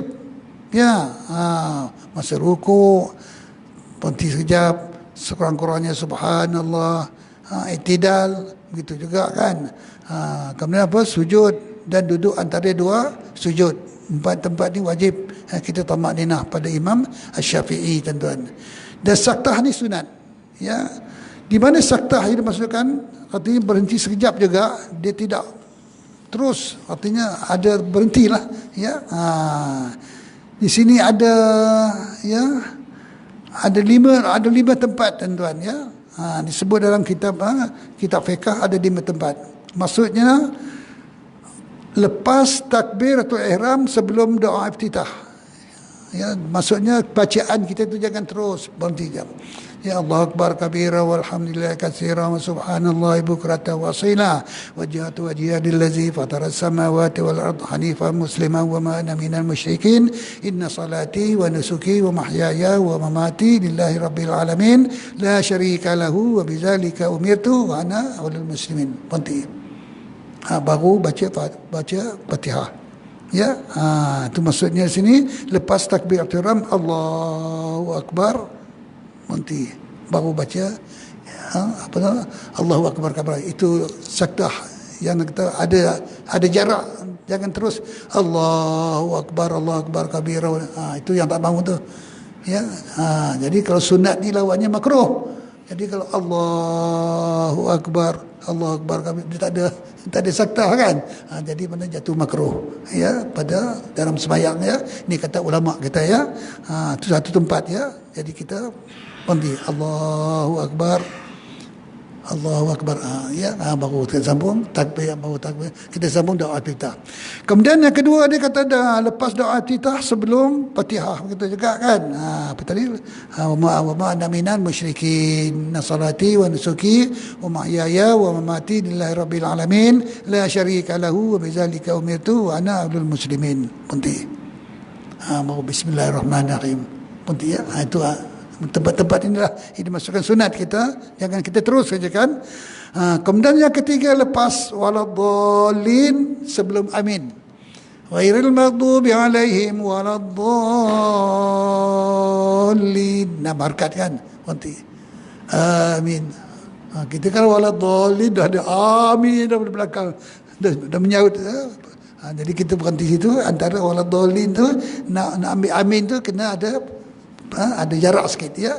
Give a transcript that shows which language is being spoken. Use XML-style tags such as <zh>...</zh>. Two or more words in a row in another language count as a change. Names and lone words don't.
<ms>Ya, masa rukuk berhenti sekejap, sekurang-kurangnya subhanallah, i'tidal, begitu juga kan. Kemudian apa? Sujud dan duduk antara dua sujud. 4 tempat ni wajib kita tamakninah pada Imam Asy-Syafi'i, tuan-tuan. Dan saktah ni sunat. Ya. Di mana saktah ini dimaksudkan? Artinya berhenti sekejap juga, dia tidak terus, artinya ada berhentilah, ya. Di sini ada, ya, ada lima tempat, tuan-tuan, ya. Disebut dalam kitab fiqh ada 5 tempat. Maksudnya lepas</ms> <ar>تكبيرة الإحرام</ar> <ms>sebelum doa iftitah. Ya, maksudnya bacaan kita itu jangan terus, berhenti jam.</ms> <ar>Ya الله أكبر كبيرا والحمد لله كثيرا وسبحان الله بكرة وأصيلا وجهت وجهي للذي فطر السماوات والأرض حنيفا مسلما وما أنا من المشركين إن صلاتي ونسكي ومحياي ومماتي لله رب العالمين لا شريك له وبذلك أمرت وأنا أول المسلمين. Berhenti.</ar> <ms>Baru baca Fatihah. Ya, itu maksudnya sini lepas</ms> <ar>تكبيرة الإحرام الله أكبر,</ar> <ms>nanti baru baca apa nama</ms> <ar>الله أكبر كبير.</ar> <ms>Itu saktah yang kita ada jarak, jangan terus</ms> <ar>الله أكبر كبير.</ar> <ms>Itu yang tak bangun tu. Ya, jadi kalau sunat ni lawannya makruh. Jadi kalau</ms> <ar>الله أكبر كبير,</ar> <ms>dia tak ada saktah kan. Jadi mana jatuh makruh, ya, pada dalam sembahyang, ya. Ini kata ulama kita, ya. Itu satu tempat, ya. Jadi kita berhenti</ms> <ar>الله أكبر,</ar> <ms>ya, baru kita sambung takbir, kita sambung doa iftitah. Kemudian yang kedua dia kata lepas doa iftitah sebelum Fatihah, begitu juga kan. Apa tadi?</ms> <ar>وما أنا من المشركين صلاتي ونسكي ومحياي ومماتي لله رب العالمين لا شريك له وبذلك أمرت وأنا أول المسلمين.</ar> <ms>Berhenti. Baru bismillahirrahmanirrahim. Berhenti, ya. Itu tempat-tempat inilah ini dimasukkan sunat kita, jangan kita terus saja kan. Kemudian yang ketiga lepas waladhdallin sebelum amin,</ms> <ar>غير المغضوب عليهم ولا الضالين,</ar> <ms>harkat kan, berhenti amin. Kita kalau waladhdallin dah ada amin dah di belakang, dah menyaut. Jadi kita berhenti situ antara waladhdallin tu nak ambil amin tu kena ada jarak sikit, ya.</ms>